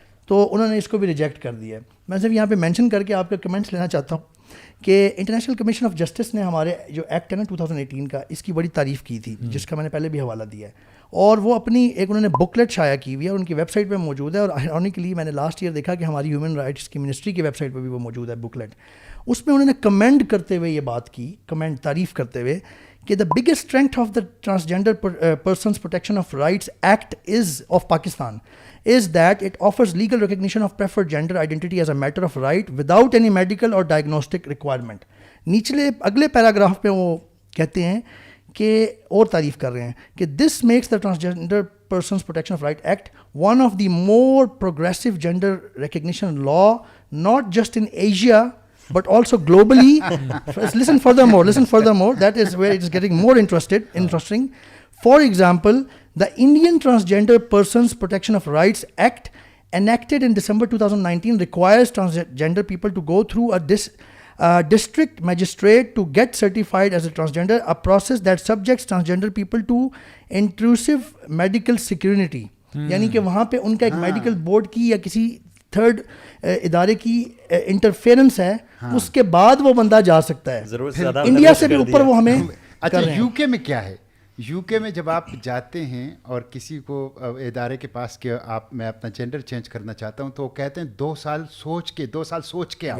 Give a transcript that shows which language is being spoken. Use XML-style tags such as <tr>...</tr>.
<ur>تو انہوں نے اس کو بھی ریجیکٹ کر دیا ہے. میں صرف یہاں پہ مینشن کر کے آپ کا کمنٹس لینا چاہتا ہوں کہ انٹرنیشنل کمیشن آف جسٹس نے ہمارے جو ایکٹ ہے نا 2018 کا, اس کی بڑی تعریف کی تھی, جس کا میں نے پہلے بھی حوالہ دیا ہے, اور وہ اپنی ایک انہوں نے بکلیٹ شائع کی ہوئی ہے, اور ان کی ویب سائٹ پہ موجود ہے. اور آئرونیکلی میں نے لاسٹ ایئر دیکھا کہ ہماری ہیومن رائٹس کی منسٹری کی ویب سائٹ پہ بھی وہ موجود ہے بکلیٹ. اس میں انہوں نے کمنٹ کرتے ہوئے یہ بات کی, تعریف کرتے ہوئے کہ</ur> <en>the biggest strength of the Transgender Persons Protection of Rights Act of Pakistan is that it offers legal recognition of preferred gender identity as a matter of right without any medical or diagnostic requirement.</en> <ur>نیچلے اگلے paragraph پہ وہ کہتے ہیں کہ اور تعریف کر رہے ہیں کہ</ur> <en>this makes the Transgender Persons Protection of Rights Act one of the more progressive gender recognition law not just in Asia but also globally. Listen furthermore, that is where it is getting more interesting. For example, the Indian Transgender Persons Protection of Rights Act, enacted in December 2019, requires transgender people to go through a district magistrate to get certified as a transgender, a process that subjects transgender people to intrusive medical scrutiny.</en> <ur>یعنی کہ وہاں پہ ان کا ایک medical board کی یا کسی 3rd ادارے کی انٹرفیئرنس ہے, اس کے بعد وہ بندہ جا سکتا ہے. انڈیا سے بھی اوپر وہ ہمیں. اچھا یو کے میں کیا ہے, یو کے میں جب آپ جاتے ہیں اور کسی کو ادارے کے پاس کہ میں اپنا جینڈر چینج کرنا چاہتا ہوں, تو وہ کہتے ہیں 2 سال سوچ کے آؤ.</ur>